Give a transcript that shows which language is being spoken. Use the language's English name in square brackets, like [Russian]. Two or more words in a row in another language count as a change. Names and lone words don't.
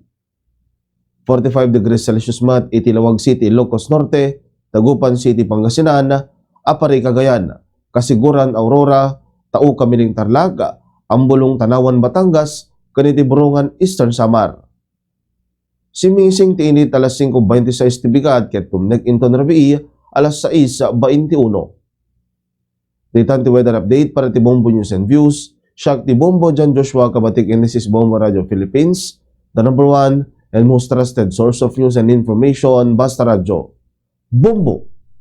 [Iloko] 45 [English] degrees Celsius [Iloko] mat iti Lawag City, Ilocos Norte, Tagupan City, Pangasinan, Apari, Cagayan, Kasiguran, Aurora, Tau, Kamiling, Tarlac, Ambulong, Tanawan, Batangas, ken iti Burungan, Eastern Samar. Simising ti init alas 5:26 ti bigat ket pumnek inton rabii alas 6:21. Ditan ti [English] weather update [Iloko] para ti Bombo News and Views. Siak ti [English] Bombo John Joshua Kabatik, and this is Bombo Radio Philippines, the #1 and most trusted source of news and information. [Iloko] Basta Radio Bombo.